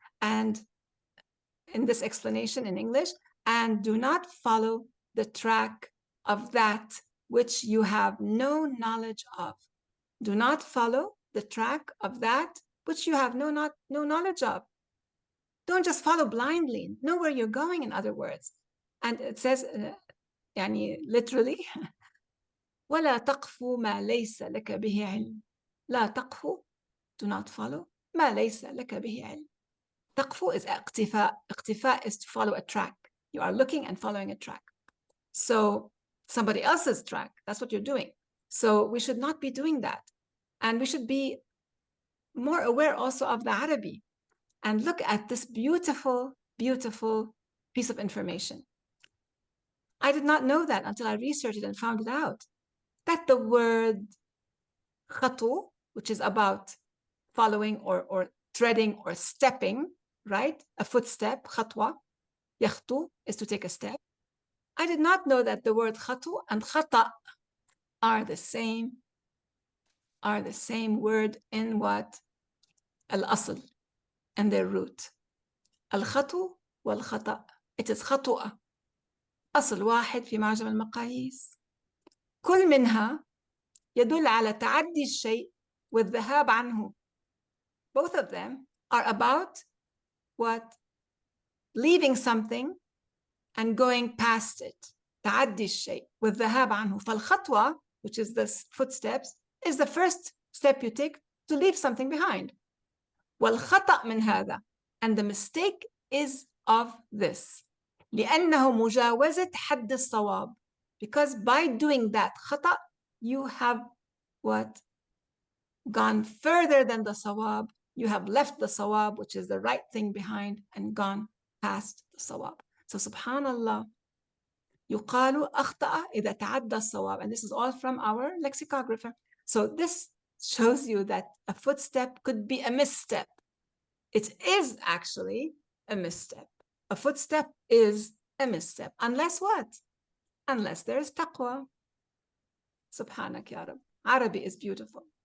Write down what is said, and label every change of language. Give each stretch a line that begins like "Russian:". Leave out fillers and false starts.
English: And in this explanation in English, and do not follow the track of that which you have no knowledge of. Do not follow the track of that which you have no knowledge of. Don't just follow blindly. Know where you're going, in other words. And it says, literally,
Arabic: وَلَا تَقْفُ مَا لَيْسَ لَكَ بِهِ عِلْمٍ. لا تقف,
English: do not follow,
Arabic: ما ليس لك به علم. تقف is اقتفاء.
English: اقتفاء is to follow a track. You are looking and following a track. So somebody else's track, that's what you're doing. So we should not be doing that. And we should be more aware also of the Arabi. And look at this beautiful, beautiful piece of information. I did not know that until I researched it and found it out. That the word khatu, which is about following or treading or stepping, right? A footstep, khatwa. Yakhtu is to take a step. I did not know that the word khatu and khata are the same word in what? Al-asl, and their root. Al-khatu wal-khata. It is khatu'a.
Arabic: أصل واحد في معجم المقاييس. كل منها يدل على تعدي الشيء والذهاب عنه.
English: Both of them are about what? Leaving something and going past it.
Arabic: تعدي الشيء والذهاب عنه.
English: فالخطوة, which is the footsteps, is the first step you take to leave something behind.
Arabic: والخطأ من هذا.
English: And the mistake is of this.
Arabic: لأنه مجاوزة حد الصواب.
English: Because by doing that خطأ, you have what? Gone further than the sawab. You have left the sawab, which is the right thing behind, and gone past the sawab.
Arabic: So subhanallah, يقال أخطأ إذا تعدى الصواب.
English: And this is all from our lexicographer. So this shows you that a footstep could be a misstep. It is actually a misstep. A footstep is a misstep. Unless what? Unless there is taqwa. Subhanak ya Rab. Arabi is beautiful.